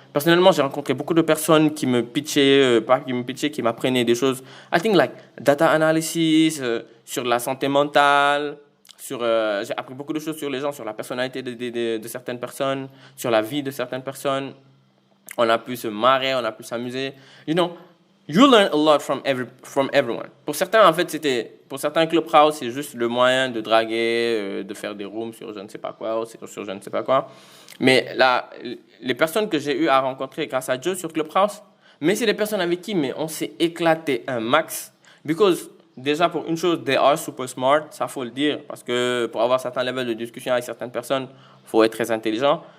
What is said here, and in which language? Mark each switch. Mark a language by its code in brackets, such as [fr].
[fr] Personnellement, j'ai rencontré beaucoup de personnes qui me pitchaient, qui m'apprenaient des choses. [en] I think like data analysis, [fr] sur la santé mentale, j'ai appris beaucoup de choses sur les gens, sur la personnalité de certaines personnes, sur la vie de certaines personnes. On a pu se marrer, on a pu s'amuser. [en] You know, you learn a lot from everyone. [fr] Pour certains, en fait, pour certains Clubhouse, c'est juste le moyen de draguer, de faire des rooms sur je ne sais pas quoi, sur je ne sais pas quoi. Mais là, les personnes que j'ai eu à rencontrer grâce à Joe sur Clubhouse, mais c'est des personnes avec qui on s'est éclaté un max. Because, déjà, pour une chose, [en] they are super smart, [fr] ça faut le dire, parce que pour avoir certains levels de discussion avec certaines personnes, il faut être très intelligent.